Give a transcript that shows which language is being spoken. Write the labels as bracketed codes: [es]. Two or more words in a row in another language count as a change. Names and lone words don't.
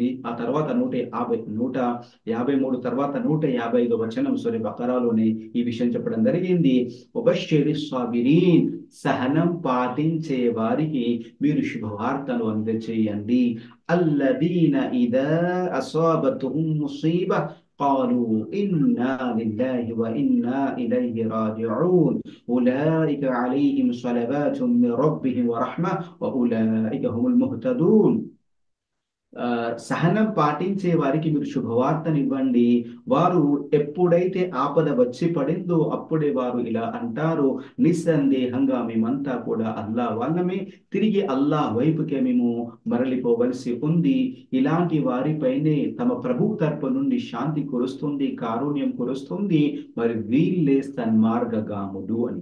[te] ఆ తర్వాత 153 తర్వాత 155 వచనం సూరా బకరాలోనే ఈ విషయం చెప్పడం జరిగింది. [ar] وبشر الصابرين, [te] సహనం పాటించే వారికి మీరు శుభవార్తను అందజేయండి. [ar] الذين إذا أصابتهم مصيبة قالوا إنا لله وإنا إليه راجعون أولئك عليهم صلوات من ربهم ورحمة وأولئك هم المهتدون. [te] సహనం పాటించే వారికి మీరు శుభవార్తనివ్వండి. వారు ఎప్పుడైతే ఆపద వచ్చి పడిందో అప్పుడే వారు ఇలా అంటారు, నిస్సందేహంగా మేమంతా కూడా అల్లా వాళ్ళమే, తిరిగి అల్లా వైపుకే మేము మరలిపోవలసి ఉంది. ఇలాంటి వారిపైనే తమ ప్రభు తరపు నుండి శాంతి కురుస్తుంది, కారుణ్యం కురుస్తుంది, మరి వీళ్ళే సన్మార్గగాములు అని.